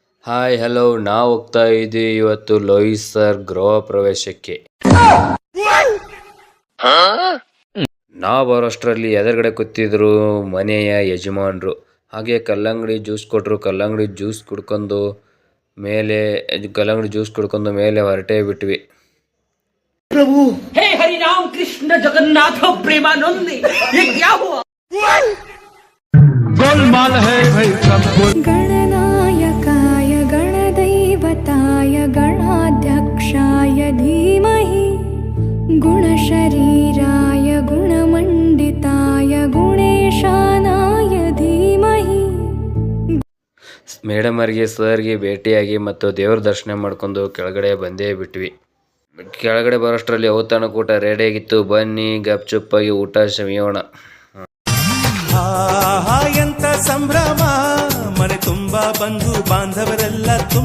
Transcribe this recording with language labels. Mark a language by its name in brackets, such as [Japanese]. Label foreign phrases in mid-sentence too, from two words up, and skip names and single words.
[Kannada] ಹಾಯ್ ಹಲೋ, ನಾವು ಹೋಗ್ತಾ ಇದ್ದೀವಿ ಇವತ್ತು ಲೋಹಿತ್ ಸರ್ ಗೃಹ ಪ್ರವೇಶಕ್ಕೆ. ನಾವು ಬರೋಷ್ಟರಲ್ಲಿ ಎದುರುಗಡೆ ಕೂತಿದ್ರು ಮನೆಯ ಯಜಮಾನ್ರು. ಹಾಗೆ ಕಲ್ಲಂಗಡಿ ಜ್ಯೂಸ್ ಕೊಟ್ಟರು. ಕಲ್ಲಂಗಡಿ ಜ್ಯೂಸ್ ಕುಡ್ಕೊಂಡು ಮೇಲೆ ಹೊರಟೇ ಬಿಟ್ವಿ. [Hindi] प्रभु हे हरि राम कृष्ण जगन्नाथ प्रेमानंद ये क्या हुआ? गोलमाल है भाई सब [Sanskrit] गणनायकाय गणदैवताय गणाध्यक्षाय धीमहि गुणशरीराय गुणमण्डिताय गुणेशानाय धीमहि. [Kannada] ಮೇಡಮ್ ಅವರಿಗೆ ಸರ್ಗೆ ಭೇಟಿಯಾಗಿ ಮತ್ತು ದೇವ್ರ ದರ್ಶನ ಮಾಡ್ಕೊಂಡು ಕೆಳಗಡೆ ಬಂದೇ ಬಿಟ್ವಿ. ಕೆಳಗಡೆ ಬರೋಷ್ಟರಲ್ಲಿ ಔತಣಕೂಟ ರೆಡಿಯಾಗಿತ್ತು. ಬನ್ನಿ ಗಪ್ಚುಪ್ಪಾಗಿ ಊಟ ಸವಿಯೋಣ. ಎಂತ ಸಂಭ್ರಮ, ಮನೆ ತುಂಬಾ ಬಂಧು ಬಾಂಧವರೆಲ್ಲ ತುಂಬ